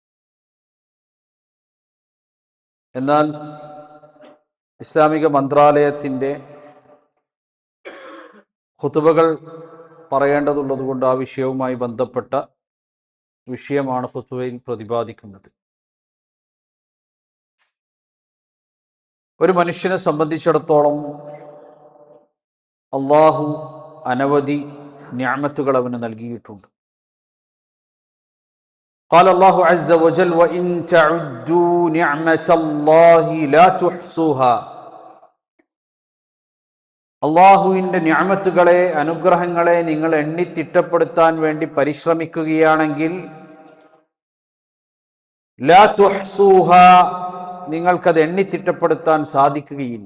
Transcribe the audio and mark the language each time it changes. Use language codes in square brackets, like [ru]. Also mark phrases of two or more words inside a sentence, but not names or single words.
[ml] എന്നാൽ ഇസ്ലാമിക മന്ത്രാലയത്തിൻ്റെ ഖുതുബകൾ പറയേണ്ടതുള്ളതുകൊണ്ട് ആ വിഷയവുമായി ബന്ധപ്പെട്ട വിഷയമാണ് ഖുതുബയിൽ പ്രതിപാദിക്കുന്നത്. ഒരു മനുഷ്യനെ സംബന്ധിച്ചിടത്തോളം അള്ളാഹു അനവധി നിഅമത്തുകൾ അവന് നൽകിയിട്ടുണ്ട്. [ar] قال الله عز وجل وإن تعدوا نعمة الله لا تحصوها. [ml] അള്ളാഹുവിൻ്റെ നിഅമത്തുകളെ, അനുഗ്രഹങ്ങളെ നിങ്ങൾ എണ്ണിത്തിട്ടപ്പെടുത്താൻ വേണ്ടി പരിശ്രമിക്കുകയാണെങ്കിൽ [ar] لا تحصوها, [ml] നിങ്ങൾക്കത് എണ്ണിത്തിട്ടപ്പെടുത്താൻ സാധിക്കുകയില്ല.